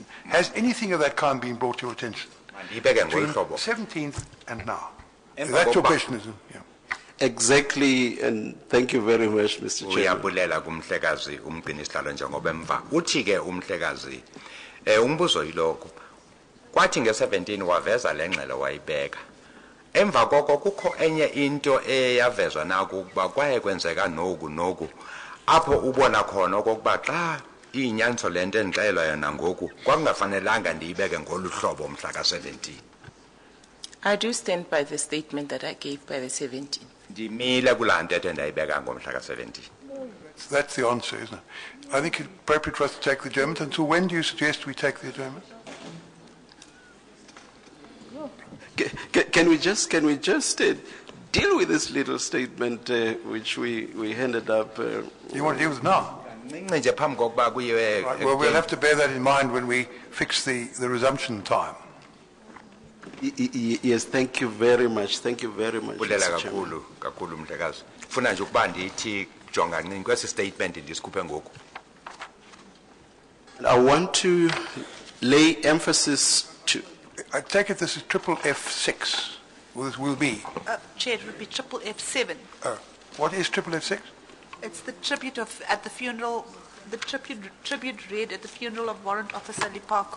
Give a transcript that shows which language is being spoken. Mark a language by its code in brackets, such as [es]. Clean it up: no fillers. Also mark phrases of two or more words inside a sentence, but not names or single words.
[en] Has anything of that kind been brought to your attention between the 17th and now? That's your question, isn't it? Yeah. Exactly, and thank you very much, Mr. Chairman. [xh] Uyabulela kumhlekazi umgcinisihlalo njengoba emva. Uthi ke umhlekazi umbuzo yilokho. Kwathi nge-17 waveza le ngxelo wayibeka. Emva koko kukho enye into eyavezwa naku ukuba kwaye kwenzeka noku apho ubona khona okokuba xa iyinyaniso le nto endixelelwa yona ngoku kwakungafanelanga ndiyibeke ngolu hlobo mhla ka-17. [en] I do stand by the statement that I gave by the 17th. [xh] Ndimile kulaa ntetho endayibeka ngomhla ka-17. [en] That's the answer, isn't it? I think it's appropriate for us to take the adjournment. Until when do you suggest we take the adjournment? Can we just deal with this little statement which we handed up? You want to deal with it now? [xh] Nje phambi kokuba kuyiwe. [en] Right, well, we'll have to bear that in mind when we fix the resumption time. Yes, thank you very much. Thank you very much. [xh] Bulela kakhulu mhlekazi. Funa nje ukuba ndithi jonga nini kwesi statement ndisikhuphe ngoku. [en] I want to lay emphasis to. I take it this is triple F6. Will be. Chair, it would be triple F7. What is triple F6? It's the tribute at the funeral, the tribute read at the funeral of Warrant Officer Lipaku.